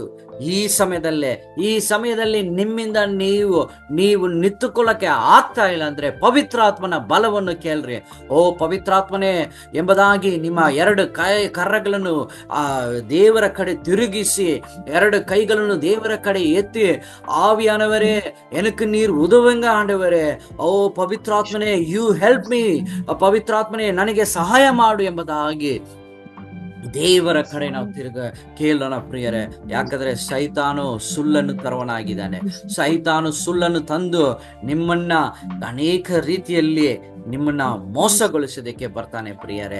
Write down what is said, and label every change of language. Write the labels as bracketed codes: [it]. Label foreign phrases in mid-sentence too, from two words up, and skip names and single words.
[kn] ಈ ಸಮಯದಲ್ಲಿ ನಿಮ್ಮಿಂದ ನೀವು ನಿಂತುಕೊಳ್ಳಕ್ಕೆ ಆಗ್ತಾ ಇಲ್ಲ ಅಂದ್ರೆ ಪವಿತ್ರಾತ್ಮನ ಬಲವನ್ನು ಕೇಳ್ರಿ. ಓ ಪವಿತ್ರಾತ್ಮನೇ ಎಂಬುದಾಗಿ ನಿಮ್ಮ 2 ಕರಗಳನ್ನು ದೇವರ ಕಡೆ ತಿರುಗಿಸಿ, 2 ಕೈಗಳನ್ನು ದೇವರ ಕಡೆ ಎತ್ತಿ, [ta] ஆவியானவரே எனக்கு நீர் உதவுங்க ஆண்டவரே, [kn] ಓ ಪವಿತ್ರಾತ್ಮನೇ [en] you help me, [kn] ಪವಿತ್ರಾತ್ಮನೇ ನನಗೆ ಸಹಾಯ ಮಾಡು ಎಂಬುದಾಗಿ ದೇವರ ಕಡೆ ನಾವು ಕೇಳೋಣ ಪ್ರಿಯರೇ. ಯಾಕಂದ್ರೆ ಸೈತಾನು ಸುಳ್ಳನ್ನು ತರುವನಾಗಿದ್ದಾನೆ. ಸೈತಾನು ಸುಳ್ಳನ್ನು ತಂದು ನಿಮ್ಮನ್ನ ಅನೇಕ ರೀತಿಯಲ್ಲಿ ನಿಮ್ಮನ್ನ ಮೋಸಗೊಳಿಸೋದಕ್ಕೆ ಬರ್ತಾನೆ ಪ್ರಿಯರೇ.